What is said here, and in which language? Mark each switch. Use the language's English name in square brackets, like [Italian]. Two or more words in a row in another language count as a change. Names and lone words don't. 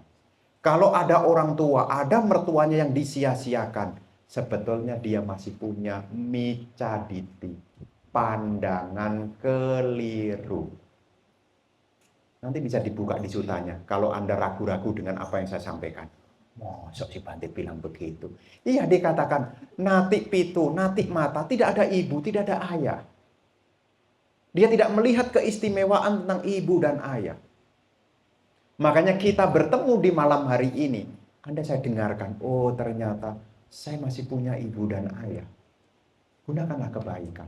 [Indonesian] Kalau ada orang tua, ada mertuanya yang disia-siakan, sebetulnya dia masih punya micaditi, pandangan keliru. Nanti bisa dibuka di sutanya kalau Anda ragu-ragu dengan apa yang saya sampaikan. Mosok si Bante bilang begitu. Iya, dikatakan [Pali] nati pitu, nati mata, [Indonesian] tidak ada ibu, tidak ada ayah. Dia tidak melihat keistimewaan tentang ibu dan ayah. Makanya kita bertemu di malam hari ini. Anda saya dengarkan, oh ternyata saya masih punya ibu dan ayah. Gunakanlah kebaikan.